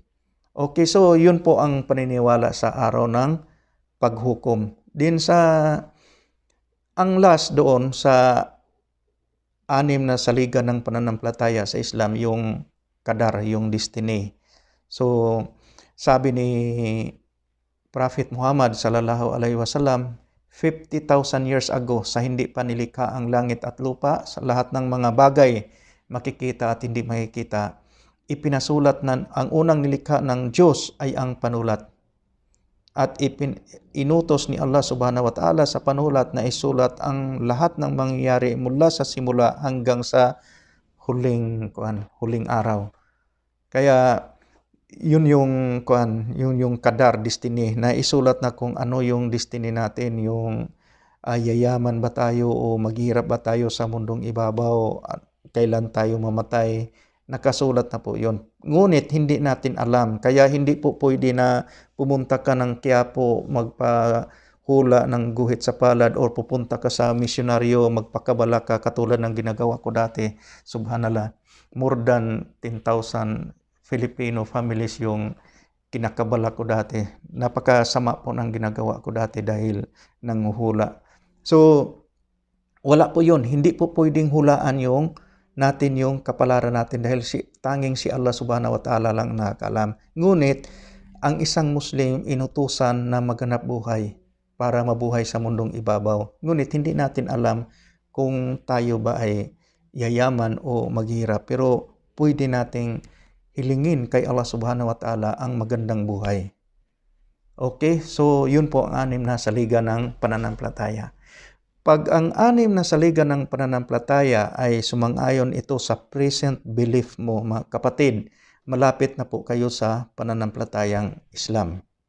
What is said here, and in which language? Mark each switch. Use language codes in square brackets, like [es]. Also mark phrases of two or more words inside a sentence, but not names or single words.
[tl] Okay, so yun po ang paniniwala sa araw ng paghukom. Din ang last doon sa 6 na saligan ng pananampalataya sa Islam, yung Qadar, yung destiny. So, sabi ni Prophet Muhammad [ar] صلى الله عليه وسلم, [tl] 50,000 [en] years ago, [tl] sa hindi pa nilikha ang langit at lupa, sa lahat ng mga bagay makikita at hindi makikita, ipinasulat na ang unang nilikha ng Diyos ay ang panulat. at inutos ni Allah [ar] سبحانه وتعالى [tl] sa panulat na isulat ang lahat ng mangyayari mula sa simula hanggang sa huling araw. Kaya yun yung kadar, destiny, na isulat na kung ano yung destiny natin, yung yayaman ba tayo o maghirap ba tayo sa mundong ibabaw, at kailan tayo mamatay, nakasulat na po yun. Ngunit hindi natin alam, kaya hindi po pwede na pumunta ka ng Quiapo, magpahula ng guhit sa palad, or pupunta ka sa misyonaryo, magpakabala ka katulad ng ginagawa ko dati. Subhanallah, [en] more than [tl] 10,000 [en] Filipino families [tl] yung kinakabala ko dati. Napakasama po ng ginagawa ko dati dahil nanguhula. So, wala po yun. Hindi po pwedeng hulaan natin yung kapalaran natin dahil tanging si Allah [ar] سبحانه وتعالى [tl] lang nakakaalam. Ngunit, ang isang Muslim inutusan na maghanap buhay para mabuhay sa mundong ibabaw. Ngunit hindi natin alam kung tayo ba ay yayaman o maghirap. Pero pwede nating hilingin kay Allah [ar] سبحانه وتعالى [tl] ang magandang buhay. Okay, so yun po ang 6 na saliga ng pananampalataya. Pag ang 6 na saliga ng pananampalataya ay sumang-ayon ito sa [en] present belief [tl] mo, mga kapatid, malapit na po kayo sa pananampalatayang Islam.